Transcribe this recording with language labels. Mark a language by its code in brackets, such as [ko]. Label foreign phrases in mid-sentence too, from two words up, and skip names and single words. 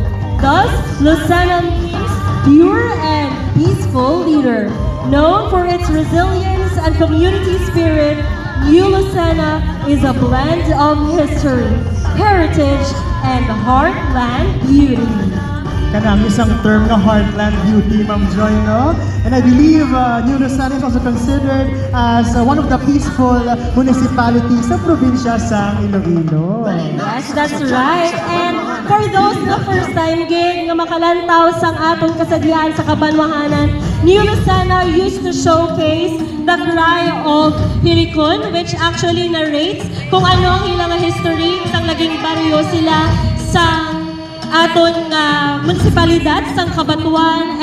[en] Thus, Lucena means pure and peaceful leader. Known for its resilience and community spirit, New Lucena is a blend of history, heritage, and heartland beauty. [hil] Kanang isang term na [en] heartland beauty, [hil] Ma'am Joy, no? [en] And I believe New Lucena is also considered as one of the peaceful municipalities [hil] sa probinsya sa Iloilo. [en] Yes, that's right. And for those [hil] na [en] first time [hil] gig nga makalantaw sang atong kasadyahan sa Kabanwahanan, [en] New Lucena used to showcase the cry of Hirikon, which actually narrates [hil] kung ano ang ilang history, isang naging baryo sila sa aton munisipalidad sang Cabanatuan.